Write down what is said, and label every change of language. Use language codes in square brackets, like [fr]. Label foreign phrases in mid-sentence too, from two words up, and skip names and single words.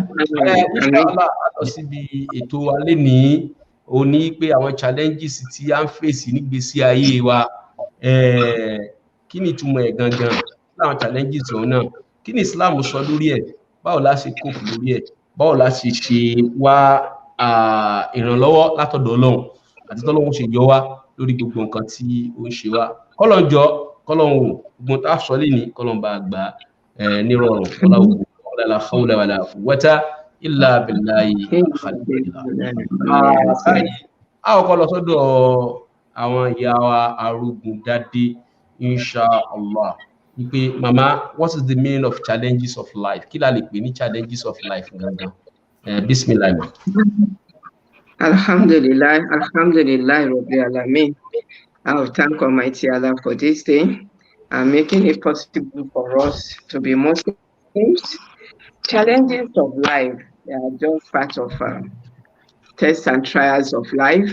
[yo] Inshallah a lọ síbi ètò alẹ́ ní òní pé àwọn challenges tí a ń fèsì nígbésí ayé wa, kí ni ìtumọ̀ ẹ̀ gangan, láwọn challenges ọ̀hún náà, kí ni Islam sọ lórí ẹ̀, báwo la ṣe cope lórí ẹ̀, báwo la ṣe wá ìrànlọ́wọ́ látọ̀dọ̀ Ọlọ́run àti tọ́lọ́run ṣe yọ wá lórí gbogbo nǹkan tí ó ń ṣe wá. Kọ́lọ́run jọ̀ọ́, Kọ́lọ́run wò gbogbo tá a sọ lé ní Kọ́lọ́run bá gbà nírọ̀rùn. Ọlọ́run [ar] la hawla wala quwwata illa billahi [yo] a ó kọ́ lọ sọ́dọ̀ àwọn ìyá wa Arugundade, inshallah. [en] Wípé mama, what is the meaning of challenges of life? [yo] Kí la lè pè ní [en] challenges of life [yo] gangan? [ar] Bismillah. Alhamdulillah, Rabbil Alamin. [en] I will thank Almighty Allah for this day and making it possible for us to be Muslims. Challenges of life, they are just part of tests and trials of life.